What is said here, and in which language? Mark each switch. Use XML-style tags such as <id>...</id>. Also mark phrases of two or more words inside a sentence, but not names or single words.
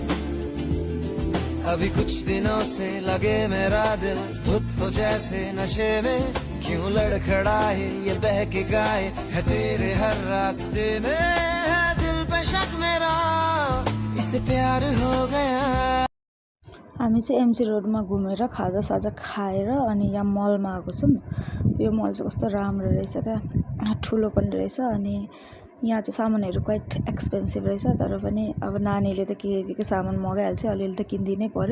<hi>अभी कुछ दिनों से लगे मेरा दिल धुत हो जैसे नशे में, क्यों लड़खड़ाए ये बहके गाए है तेरे हर रास्ते में। है दिल पे शक मेरा, इसे प्यार हो गया।</hi> <ne>हामी चाहिँ एमजी रोडमा घुमेर खाजासाजा खाएर अनि यहाँ मलमा आएको छौँ। यो मल चाहिँ कस्तो राम्रो रहेछ क्या, ठुलो पनि रहेछ। अनि यहाँ चाहिँ सामानहरू</ne> <en>quite expensive</en> <ne>रहेछ। तर पनि अब नानीले त के सामान मगाइहाल्छ, अलिअलि त किनिदिनै पर्यो।</ne>